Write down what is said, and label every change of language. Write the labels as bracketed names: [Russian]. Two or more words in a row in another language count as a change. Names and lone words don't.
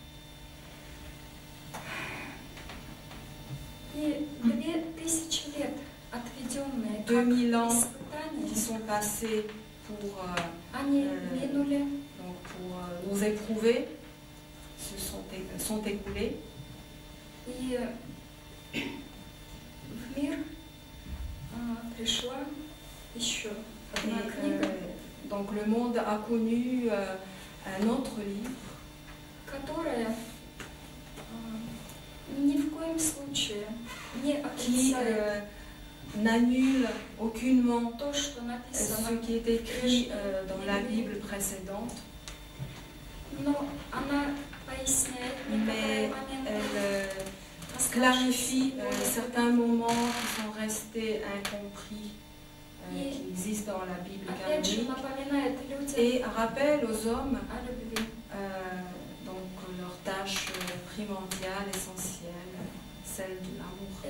[Russian] И [French] 2000 ans qui sont passés pour nous éprouver sont écoulés. [Russian] И в мир пришла еще одна книга, [French] donc le monde a connu un autre livre, [Russian] которая ни в коем случае не отрицает [French] n'annule aucunement [Russian] то, что написано, [French] ce qui est écrit dans la Bible précédente, [Russian] но она поясняет некоторые моменты, [French] elle clarifie certains moments qui sont restés incompris, qui existent dans la Bible canonique, et rappelle aux hommes donc leur tâche primordiale, essentielle, celle de l'amour.